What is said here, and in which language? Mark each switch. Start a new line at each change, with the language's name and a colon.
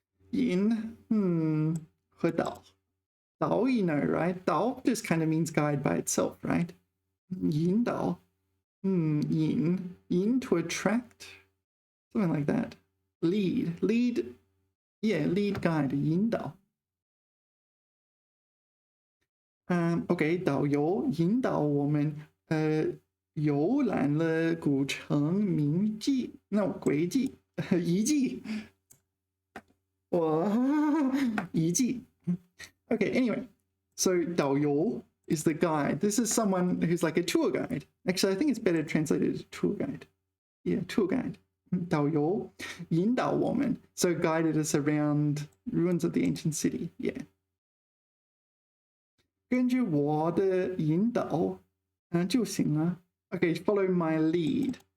English: 引和导.Dao, you know, right? Dao just kind of means guide by itself, right? Yin Dao. Yin to attract. Something like that. Lead. Yeah, lead guide, 引导。
Chinese: OK， 导游引导我们游览了古城名迹，那轨迹遗迹，我遗迹。
English: Okay, anyway, so 导游 is the guide. This is someone who's like a tour guide. Actually, I think it's better translated as tour guide. Yeah, tour guide.
Chinese: 导游引导我们
English: so guided us around ruins of the ancient city. Yeah.
Chinese: 根据我的引导就行了
English: Okay, follow my lead.